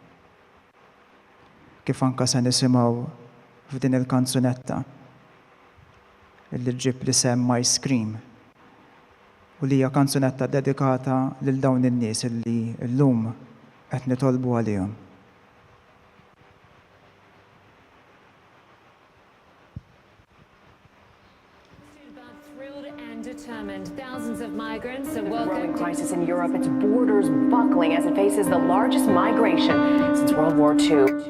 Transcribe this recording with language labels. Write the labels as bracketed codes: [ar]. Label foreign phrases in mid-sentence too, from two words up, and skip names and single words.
[mt] Kif anke se nisimgħu f'din il-kanzunetta illi ġib li sem Ice Cream u li hija kanzunetta dedikata lil dawn in-nies illi llum qed nitolbu għalihom. [en] Thousands of migrants are welcome. Growing crisis in Europe, its borders buckling as it faces the largest migration since World War II.